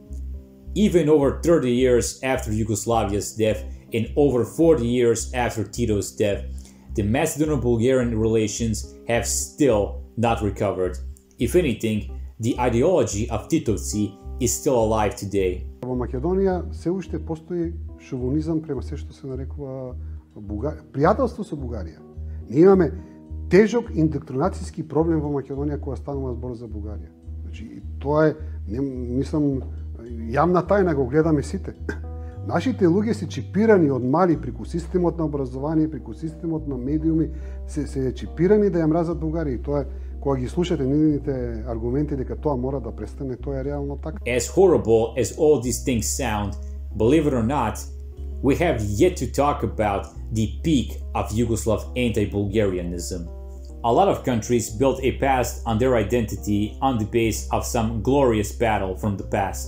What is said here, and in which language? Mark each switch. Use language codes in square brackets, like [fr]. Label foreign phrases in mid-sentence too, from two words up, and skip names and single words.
[en] Even over 30 years after Yugoslavia's death and over 40 years after Tito's death, the Macedono-Bulgarian relations have still not recovered. If anything, the ideology of Titovci is still alive today. [mk] Во Македонија се уште постои шовинизам према се што се нарекува пријателство со Бугарија. Ние имаме тежок индоктринацијски проблем во Македонија кога станува збор за Бугарија. Значи, тоа е, мислам, јавна тајна, го гледаме сите. Нашите луѓе се чипирани од мали преку системот на образование, преку системот на медиуми, се чипирани да ја мразат Бугарија. И тоа е, кога ги слушате нивните аргументи дека тоа мора да престане, тоа е реално така. [en] As horrible as all these things sound, believe it or not, we have yet to talk about the peak of Yugoslav anti-Bulgarianism. A lot of countries built a past on their identity on the base of some glorious battle from the past.